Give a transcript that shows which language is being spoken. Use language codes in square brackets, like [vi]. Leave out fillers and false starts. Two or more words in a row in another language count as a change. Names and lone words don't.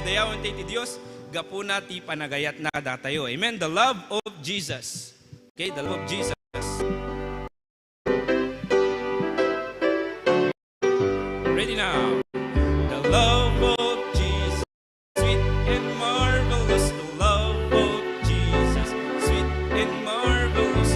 [ilo] naman tayo ti Diyos, gapuna ti panagayat na datayo. [en] Amen? The love of Jesus. Okay, the love of Jesus. Ready now. The love of Jesus, sweet and marvelous. The love of Jesus, sweet and marvelous.